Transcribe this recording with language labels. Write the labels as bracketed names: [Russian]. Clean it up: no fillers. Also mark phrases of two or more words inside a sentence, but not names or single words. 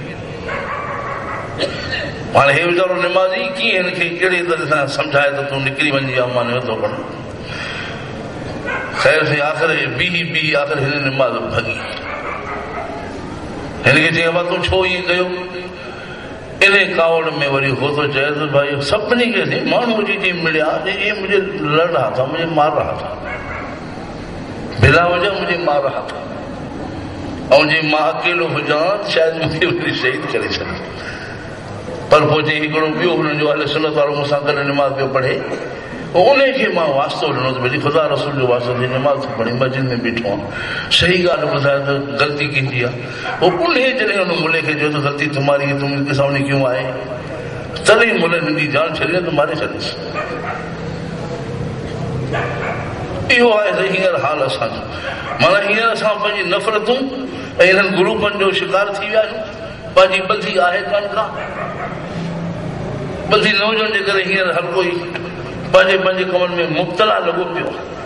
[Sindhi] हाणे हे वीचारो निमाज़ी कीअं हिनखे कहिड़े तरह सां सम्झाए त तूं निकिरी वञी आहे, मां नथो पढ़ां। ख़ैर से आख़िर बीही आख़िर हिन निमाज़ भॻी। हिनखे चई बाबा तूं छो ईअं कयो? इन कावड़ में वरी हो तो चए तो भाई सभिनी खे माण्हू जी मिलिया, [Urdu] یہ مجھے لڑ رہا تھا، مجھے مار رہا تھا، بلا وجہ مجھے مار رہا تھا، اور [Sindhi] जी मां अकेलो हुजां शायदि मूंखे वरी शहीद करे छॾे। पर पोइ चई हिकिड़ो ॿियो हुननि जो अहले सुन्नत वारो मूंसां गॾु निमाज़ पियो पढ़े, उनखे मां वास्तो ॾिनो त भई ख़ुदा रसूल जो वास्तो थी निमाज़ थो पढ़ी, मस्जिद में बीठो आहे, सही ॻाल्हि ॿुधाए त ग़लती कंहिंजी आहे। पोइ उन जॾहिं हुन मुले खे चयो त [Urdu] غلطی تمہاری ہے، تم اس کے سامنے کیوں آئے, [Sindhi] तॾहिं मुले मुंहिंजी जान छॾे त मारे छॾियसि। इहो आहे त हींअर हाल असांजो। माना हींअर असां पंहिंजी नफ़रतूं ऐं हिननि ग्रुपनि जो शिकार थी विया आहियूं। पंहिंजी ॿधी आहे कान का, ॿधी न हुजण जे करे हींअर हर कोई पंहिंजे पंहिंजे कमनि में मुब्तला लॻो पियो आहे।